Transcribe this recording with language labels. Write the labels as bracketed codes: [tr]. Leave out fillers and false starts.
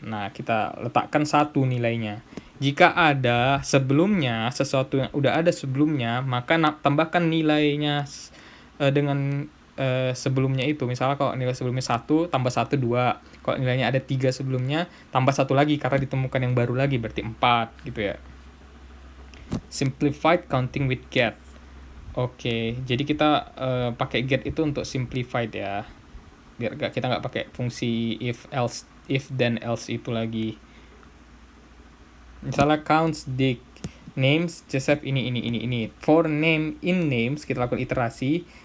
[id] Nah, kita letakkan 1 nilainya. Jika ada sebelumnya, sesuatu yang udah ada sebelumnya, maka tambahkan nilainya dengan sebelumnya itu. Misalnya kalau nilai sebelumnya 1, tambah 1, 2. Kalau nilainya ada 3 sebelumnya, tambah 1 lagi karena ditemukan yang baru lagi, berarti 4 gitu ya. [en] Simplified counting with get. [id] Oke, jadi kita pakai get itu untuk simplified ya. Biar kita nggak pakai fungsi if then else itu lagi. Misalnya counts dict names Joseph ini. [en] For name in names [id] kita lakukan iterasi.